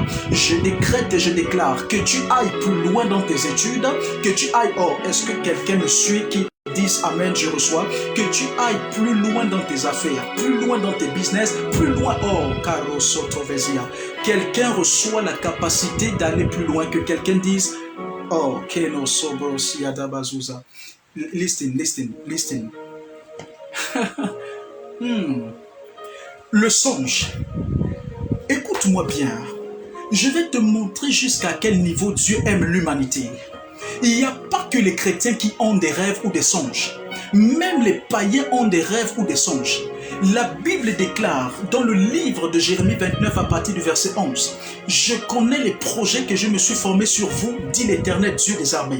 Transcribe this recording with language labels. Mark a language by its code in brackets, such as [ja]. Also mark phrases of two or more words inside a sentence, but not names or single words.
[fr] Je décrète et je déclare que tu ailles plus loin dans tes études, que tu ailles, oh, est-ce que quelqu'un me suit qui disent Amen, je reçois, que tu ailles plus loin dans tes affaires, plus loin dans tes business, plus loin, oh, caro sotovesia. Quelqu'un reçoit la capacité d'aller plus loin, que quelqu'un dise, oh, keno sobo siadabazuza. Listen. Le songe. Écoute-moi bien. Je vais te montrer jusqu'à quel niveau Dieu aime l'humanité. Il n'y a pas que les chrétiens qui ont des rêves ou des songes. Même les païens ont des rêves ou des songes. La Bible déclare dans le livre de Jérémie 29 à partir du verset 11, « Je connais les projets que je me suis formés sur vous, dit l'Éternel Dieu des armées.